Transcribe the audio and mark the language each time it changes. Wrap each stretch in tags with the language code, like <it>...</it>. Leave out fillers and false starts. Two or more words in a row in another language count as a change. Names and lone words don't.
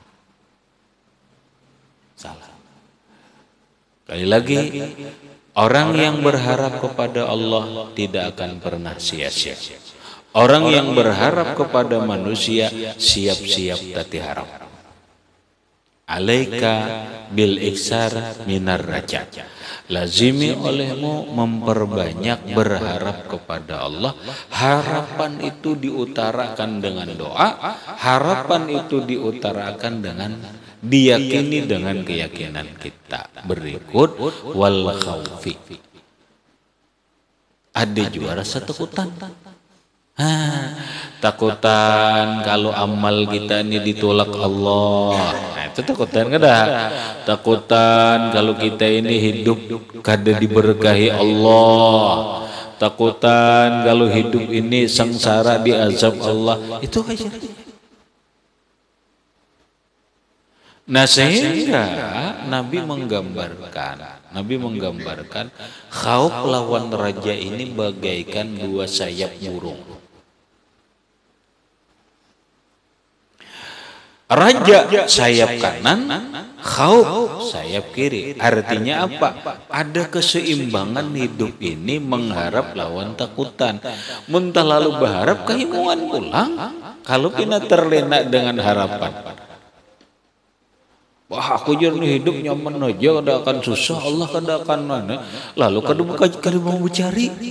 <id>Kali lagi, orang yang berharap kepada Allah tidak akan pernah sia-sia. Orang yang berharap kepada manusia siap-siap tati harap.</id> <ar>عليك بالإكثار من الرجاء.</ar> <id>Lazimi olehmu memperbanyak berharap kepada Allah. Harapan itu diutarakan dengan doa. Harapan itu diutarakan dengan diyakini dengan keyakinan kita. Berikut</id> <ar>والخوف.</ar> <id>Ada juga rasa takutan. Takutan kalau amal kita ini ditolak Allah. Nah, itu takutan kada? Takutan kalau kita ini hidup kada diberkahi Allah. Takutan kalau hidup ini sengsara diazab Allah. Itu aja. Nah sehingga Nabi menggambarkan khauf lawan raja ini bagaikan dua sayap burung. Raja sayap kanan, khauf sayap kiri. Artinya apa? Ada keseimbangan hidup ini mengharap lawan takutan. Muntah lalu berharap kehimungan pulang. Kalau kita terlena dengan harapan. Wah aku jadi hidup nyaman aja, kada akan susah, Allah kada akan mana. Lalu kada mau mencari.</id>